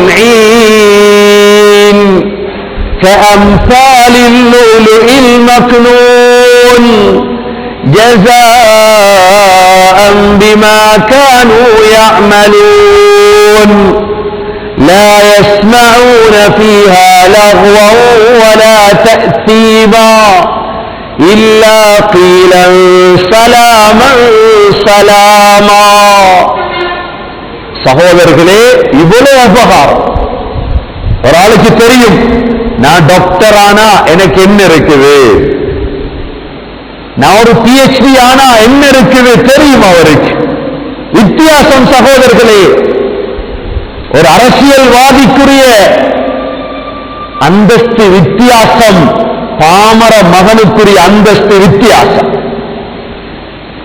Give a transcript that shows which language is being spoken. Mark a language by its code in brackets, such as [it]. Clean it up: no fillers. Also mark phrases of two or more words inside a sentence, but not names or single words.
[ar] عين كأمثال اللؤلؤ المكنون جزاء بما كانوا يعملون لا يسمعون فيها لغوا ولا تأثيما إلا قيلا سلاما سلاما. [ta] சகோதரர்களே, இவ்வளவு உபகாரம் ஒரு ஆளுக்கு தெரியும். நான் டாக்டர் ஆனா எனக்கு என்ன இருக்குது, நான் ஒரு PhD ஆனா என்ன இருக்குது தெரியும் அவருக்கு. வித்தியாசம் சகோதரர்களே, ஒரு அரசியல்வாதிக்குரிய அந்தஸ்து வித்தியாசம், பாமர மகனுக்குரிய அந்தஸ்து வித்தியாசம்.